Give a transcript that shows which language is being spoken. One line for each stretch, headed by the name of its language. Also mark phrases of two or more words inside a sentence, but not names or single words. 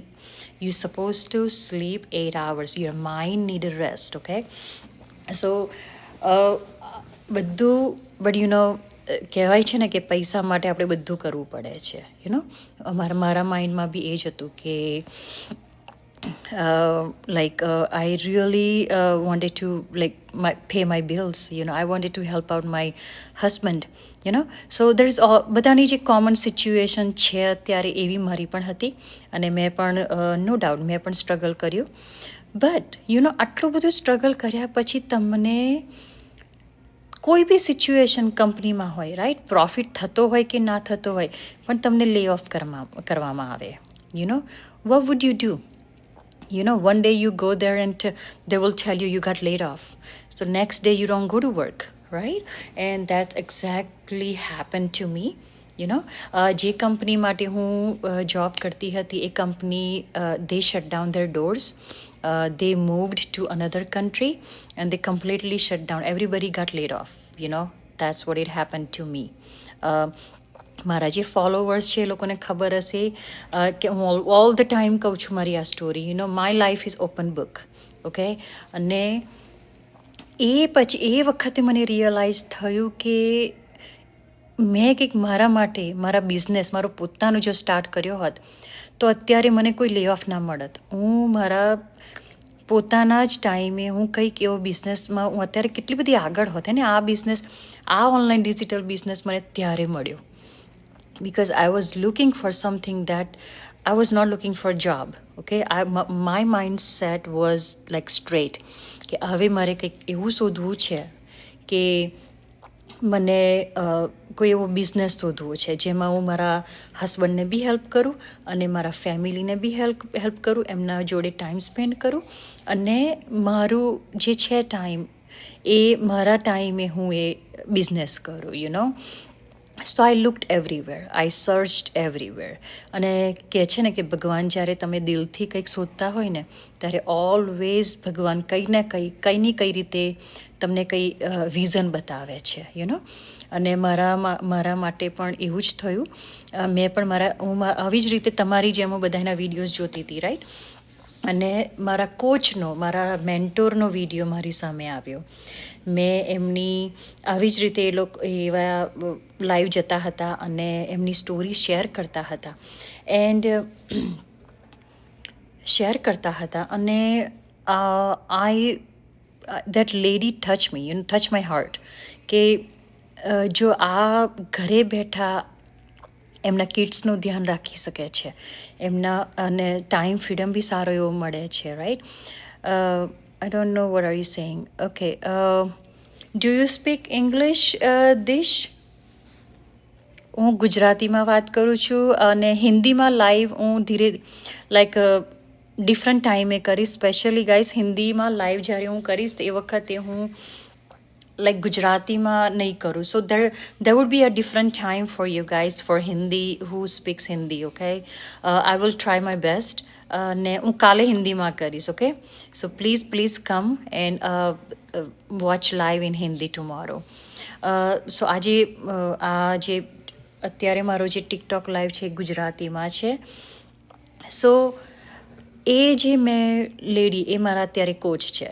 English: you suppose to sleep 8 hours. your mind need rest.
Gujarati: ઓકે, સો બધું, બટ કહેવાય છે ને કે પૈસા માટે આપણે બધું કરવું પડે છે. મારા માઇન્ડમાં બી એ જ હતું કે
English: I really wanted to pay my bills. I wanted to help out my husband. So there's all
Gujarati: બધાની જે કોમન સિચ્યુએશન છે અત્યારે એવી મારી પણ હતી, અને મેં પણ
English: no doubt
Gujarati: મેં પણ સ્ટ્રગલ કર્યું. બટ આટલું બધું સ્ટ્રગલ કર્યા પછી તમને કોઈ બી સિચ્યુએશન કંપનીમાં હોય, રાઈટ, પ્રોફિટ થતો હોય કે ના થતો હોય, પણ તમને
English: lay off
Gujarati: કરવામાં આવે,
English: what would you do? One day you go there and they will tell you got laid off. So next day you don't go to work, right? And that exactly happened to me.
Gujarati: જે કંપની માટે હું જોબ કરતી હતી એ કંપની
English: they shut down their doors. They moved to another country and they completely shut down. Everybody got laid off. That's what it happened to me.
Gujarati: મારા જે ફોલોવર્સ છે એ લોકોને ખબર હશે કે હું
English: all the time
Gujarati: કહું છું મારી આ સ્ટોરી.
English: my life is open book.
Gujarati: ઓકે, અને એ વખતે મને રિયલાઇઝ થયું કે મેં કંઈક મારા માટે મારા બિઝનેસ મારો પોતાનો જો સ્ટાર્ટ કર્યો હોત તો અત્યારે મને કોઈ
English: lay off
Gujarati: ના મળત. હું મારા પોતાના જ ટાઈમે હું કંઈક એવો બિઝનેસમાં હું અત્યારે કેટલી બધી આગળ હોત ને. આ બિઝનેસ, આ
English: online digital business
Gujarati: મને ત્યારે મળ્યો
English: because I was looking for something that I was not looking for a job. Okay, my mindset was like straight
Gujarati: કે હવે મારે કંઈક એવું શોધવું છે કે મને કોઈ એવો બિઝનેસ શોધવો છે જેમાં હું મારા હસબન્ડને બી હેલ્પ કરું અને મારા ફેમિલીને બી હેલ્પ કરું, એમના જોડે
English: time spend
Gujarati: કરું, અને મારું જે છે ટાઈમ એ મારા ટાઈમે હું એ બિઝનેસ કરું.
English: So I looked everywhere, I searched everywhere.
Gujarati: અને કહે છે ને કે ભગવાન જ્યારે તમે દિલથી કંઈક શોધતા હોય ને ત્યારે ઓલવેઝ ભગવાન કંઈ કઈ રીતે તમને કંઈ વિઝન બતાવે છે. અને મારા માટે પણ એવું જ થયું. મેં પણ હું આવી જ રીતે તમારી જેમ હું બધાના વિડીયોઝ જોતી હતી, રાઈટ, અને મારા કોચનો, મારા મેન્ટોરનો વિડીયો મારી સામે આવ્યો. મેં એમની આવી જ રીતે એ લોકો એવા લાઈવ જતા હતા અને એમની સ્ટોરી શેર કરતા હતા અને
English: that lady touched me, touched my heart
Gujarati: કે જો આ ઘરે બેઠા એમના કિડ્સનું ધ્યાન રાખી શકે છે, એમના અને
English: time freedom
Gujarati: બી સારો એવો મળે છે, રાઈટ.
English: I don't know what are you saying. Okay, do you speak English, Dish?
Gujarati: હું ગુજરાતીમાં વાત કરું છું અને હિન્દીમાં લાઈવ હું
English: different timee
Gujarati: કરીશ.
English: specially guys
Gujarati: હિન્દીમાં લાઈવ જ્યારે હું કરીશ એ વખતે હું ગુજરાતીમાં નહીં કરું.
English: સો there would be a different time for you guys for Hindi who speaks Hindi. Okay, I will try my best.
Gujarati: ને હું કાલે હિન્દીમાં કરીશ.
English: okay, so please come and watch live in Hindi tomorrow.
Gujarati: સો આજે અત્યારે મારો જે
English: TikTok live
Gujarati: છે ગુજરાતીમાં છે. સો એ જે મેં લેડી એ મારા અત્યારે કોચ છે.